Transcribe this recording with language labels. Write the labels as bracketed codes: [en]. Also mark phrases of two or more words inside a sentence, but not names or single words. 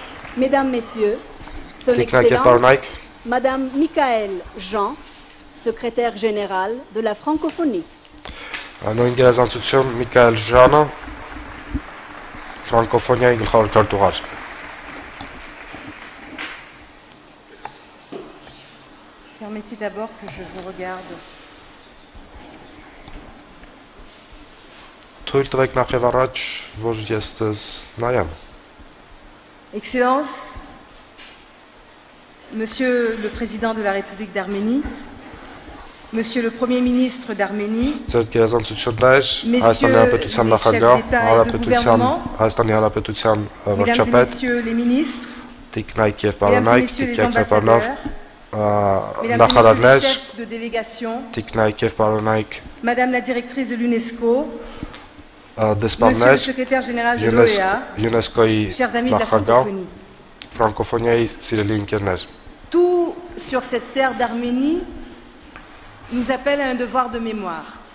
[fr] Mesdames, Messieurs, Son Excellence, Madame Michaëlle Jean, secrétaire générale de la francophonie. [hy] Նույն գերազանցություն Միքայել Ժանը, ֆրանկոֆոնիայի գլխավոր քարտուղար։ [fr] Permettez d'abord que je vous regarde. [hy] Թույլ տվեք նախ եւ առաջ, որ ես ձեզ նայեմ։ [fr] Excellence, Monsieur le Président de la République d'Arménie, Monsieur le Premier ministre d'Arménie, Messieurs les chefs de l'État et de gouvernement, Mesdames et Messieurs les ministres, Mesdames et Messieurs les ambassadeurs, Mesdames et Messieurs les chefs de délégation, Madame la directrice de l'UNESCO, Monsieur le secrétaire général de l'OEA, chers amis de la francophonie, tout sur cette terre d'Arménie nous appelle à un devoir de mémoire.